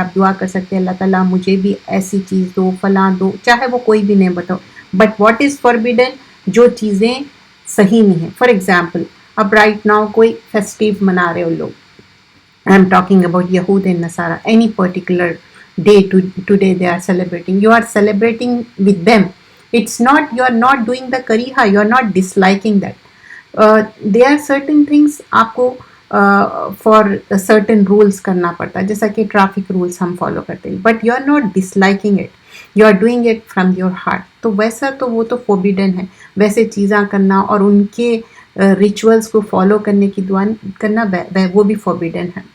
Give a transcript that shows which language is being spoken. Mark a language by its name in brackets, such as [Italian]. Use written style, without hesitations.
[Hindi] आप दुआ कर सकते हैं अल्लाह ताला मुझे भी ऐसी चीज़ दो, फलां दो, चाहे वो कोई भी नेमत हो। [English] But what is forbidden? [Hindi] जो चीज़ें सही नहीं है। [English] for example, अब right now [Hindi] कोई फेस्टिव मना रहे हो लोग, [English] I am talking about यहूद and नसारा, any particular day today they are celebrating, you are celebrating with them. It's not, you are not doing the kariha, you are not disliking that. There are certain things आपको for certain rules [Hindi] करना पड़ता है, जैसा कि traffic rules हम follow करते हैं, [English] But you are not disliking it, you are doing it from your heart. [Hindi] तो वैसा तो वो तो फोरबिडन है। वैसे चीज़ें करना और उनके रिचुअल्स को फॉलो करने की दुआ करना वो भी फोरबिडन है।